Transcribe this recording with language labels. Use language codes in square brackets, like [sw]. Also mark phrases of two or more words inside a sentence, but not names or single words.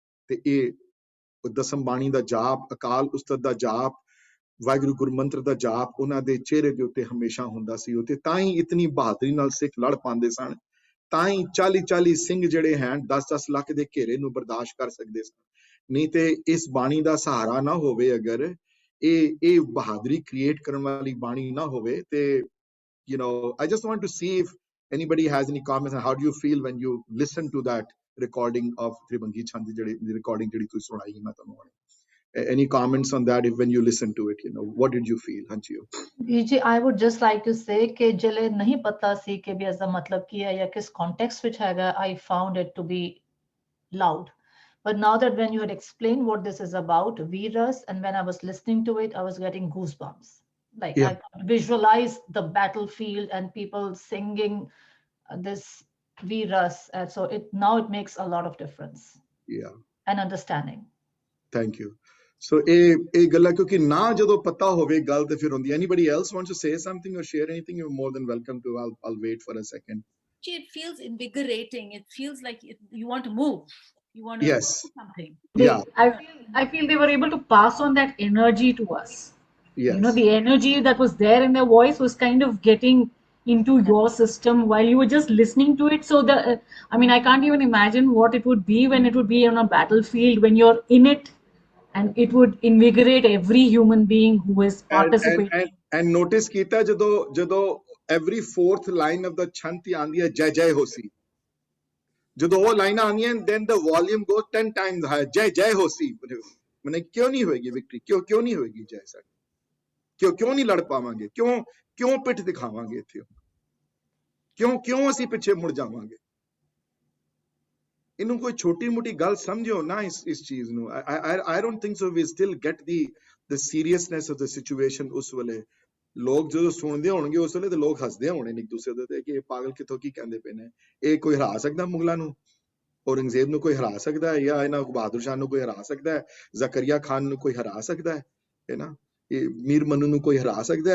[pa] ਤੇ ਇਹ ਦਸਮ ਬਾਣੀ ਦਾ ਜਾਪ, ਅਕਾਲ ਉਸਤਤ ਦਾ ਜਾਪ, ਵਾਹਿਗੁਰੂ ਗੁਰਮੰਤਰ ਦਾ ਜਾਪ ਉਹਨਾਂ ਦੇ ਚਿਹਰੇ ਦੇ ਉੱਤੇ ਹਮੇਸ਼ਾ ਹੁੰਦਾ ਸੀ। ਤੇ ਤਾਂ ਹੀ ਇਤਨੀ ਬਹਾਦਰੀ ਨਾਲ ਸਿੱਖ ਲੜ ਪਾਉਂਦੇ ਸਨ, ਤਾਂ ਹੀ 40-40 ਸਿੰਘ ਜਿਹੜੇ ਹਨ 10-10 ਲੱਖ ਦੇ ਘੇਰੇ ਨੂੰ ਬਰਦਾਸ਼ਤ ਕਰ ਸਕਦੇ ਸਨ। ਨਹੀਂ ਤੇ ਇਸ ਬਾਣੀ ਦਾ ਸਹਾਰਾ ਨਾ ਹੋਵੇ, ਅਗਰ ਇਹ ਬਹਾਦਰੀ ਕ੍ਰੀਏਟ ਕਰਨ ਵਾਲੀ ਬਾਣੀ ਨਾ ਹੋਵੇ ਤੇ [en] I just want to see if anybody has any comments on how do you feel when you listen to that recording of Tribhangi Chand [pa] ਜਿਹੜੀ recording ਜਿਹੜੀ ਤੁਸੀਂ ਸੁਣਾਈ ਮੈਂ ਤੁਹਾਨੂੰ। [en] Any comments on that? If when you listen to it, what did you feel? [pa] Hanji, जी, [en] I would just like to say [pa] ਕਿ ਜਿਲੇ ਨਹੀਂ ਪਤਾ ਸੀ ਕਿ ਭੀ ਐਸਾ ਮਤਲਬ ਕੀਆ ਯਾ ਕਿਸ [en] context which [pa] हैगा, [en] I found it to be loud. But now that when you had explained what this is about, Veeras, and when I was listening to it, I was getting goosebumps. Like I could visualize the battlefield and people singing this Veeras. And so now it makes a lot of difference. Yeah. And understanding. Thank you. [pa] So ਇਹ ਗੱਲਾਂ ਕਿਉਂਕਿ ਨਾ ਜਦੋਂ ਪਤਾ ਹੋਵੇ ਗੱਲ ਤੇ ਫਿਰ ਹੁੰਦੀ। [en] Anybody else wants to say something or share anything? You're more than welcome to. I'll wait for a second. It feels invigorating. It feels like you want to move. You want to Yes. do something. Yeah. I feel they were able to pass on that energy to us. Yes. The energy that was there in their voice was kind of getting into your system while you were just listening to it. So I can't even imagine what it would be when it would be on a battlefield, when you're in it, and it would invigorate every human being who is participating. And notice [pa] ਕੀਤਾ ਜਦੋਂ [en] every fourth line of the chant [pa] ਆਂਦੀ ਹੈ ਜੈ ਜੈ ਹੋਸੀ, ਜਦੋਂ ਉਹ ਲਾਈਨਾਂ ਆਉਂਦੀਆਂ [en] then the volume goes 10 times higher, [pa] ਜੈ ਜੈ ਹੋਸੀ। ਮੈਨੇ ਕਿਉਂ ਨਹੀਂ ਹੋਏਗੀ ਵਿਕਟਰੀ, ਕਿਉਂ ਨਹੀਂ ਹੋਏਗੀ ਜੈ ਸਾਡੀ, ਕਿਉਂ ਨਹੀਂ ਲੜ ਪਾਵਾਂਗੇ, ਕਿਉਂ ਪਿੱਠ ਦਿਖਾਵਾਂਗੇ ਇੱਥੇ, ਕਿਉਂ ਅਸੀਂ ਪਿੱਛੇ ਮੁੜ ਜਾਵਾਂਗੇ। ਇਹਨੂੰ ਕੋਈ ਛੋਟੀ ਮੋਟੀ ਗੱਲ ਸਮਝਿਓ ਨਾ ਇਸ ਚੀਜ਼ ਨੂੰ। [en] I don't think so we still get the seriousness of the situation। [pa] ਉਸ ਵੇਲੇ ਲੋਕ ਜਦੋਂ ਸੁਣਦੇ ਹੋਣਗੇ ਉਸ ਵੇਲੇ ਤੇ ਲੋਕ ਹੱਸਦੇ ਹੋਣੇ ਇੱਕ ਦੂਸਰੇ ਦੇ ਕਿ ਇਹ ਪਾਗਲ ਕਿੱਥੋਂ ਕੀ ਕਹਿੰਦੇ ਪਏ ਨੇ। ਇਹ ਕੋਈ ਹਰਾ ਸਕਦਾ ਮੁਗਲਾਂ ਨੂੰ, ਔਰੰਗਜ਼ੇਬ ਨੂੰ ਕੋਈ ਹਰਾ ਸਕਦਾ ਹੈ, ਜਾਂ ਇਹਨਾਂ ਬਹਾਦਰ ਸ਼ਾਹ ਨੂੰ ਕੋਈ ਹਰਾ ਸਕਦਾ ਹੈ, ਜ਼ਕਰੀਆ ਖਾਨ ਨੂੰ ਕੋਈ ਹਰਾ ਸਕਦਾ ਹੈ ਨਾ, ਇਹ ਮੀਰ ਮਨੂ ਨੂੰ ਕੋਈ ਹਰਾ ਸਕਦਾ ਹੈ।